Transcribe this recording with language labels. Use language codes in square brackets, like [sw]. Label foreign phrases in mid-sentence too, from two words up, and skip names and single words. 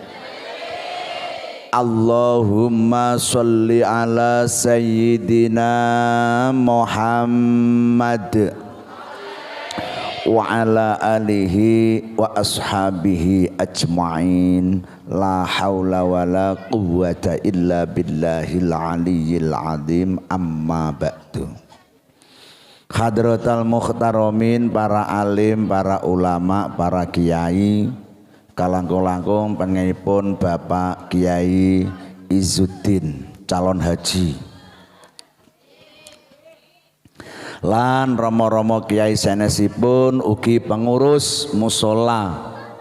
[ar] اللهم صل على سيدنا محمد وعلى آله وأصحابه أجمعين. لا حول ولا قوة إلا بالله العلي العظيم. أما بعد. حضرات المحترمين, [jv] para alim, para ulama, para kiai, kalangkung-langkung pengipun Bapak Kiai Izzuddin calon haji lan romo-romo kiai sanesipun ugi pengurus musola.